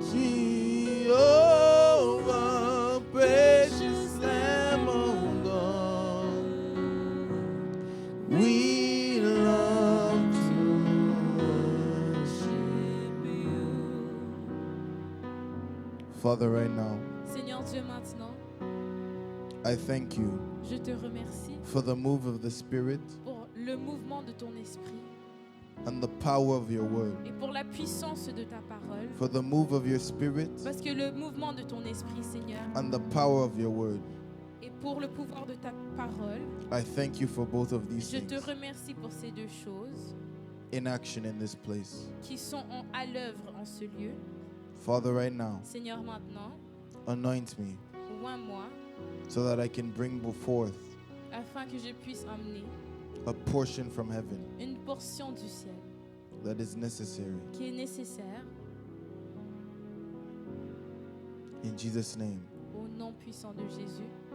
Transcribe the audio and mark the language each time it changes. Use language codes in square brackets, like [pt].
[en] Jehovah, precious Lamb of God, we love to worship you. Father, right now, [fr] Seigneur Dieu, maintenant, [en] I thank you [fr] je te remercie [en] for the move of the Spirit [fr] pour le mouvement de ton esprit [en] and the power of your word. [fr] et pour la puissance de ta parole. [en] For the move of your Spirit [fr] Parce que le mouvement de ton esprit, Seigneur, [en] and the power of your word. [fr] et pour le pouvoir de ta parole, [en] I thank you for both of these [fr] je te [en] things [fr] remercie pour ces deux choses [en] in action in this place. [fr] qui sont à l'œuvre en ce lieu. [en] Father, right now, [fr] Seigneur, maintenant, [en] anoint me [fr] oins-moi [en] so that I can bring forth [fr] afin que je puisse emmener [en] a portion from heaven [fr] une portion du ciel [en] that is necessary. [fr] qui est nécessaire [en] In Jesus' name, [fr] au nom puissant de Jésus.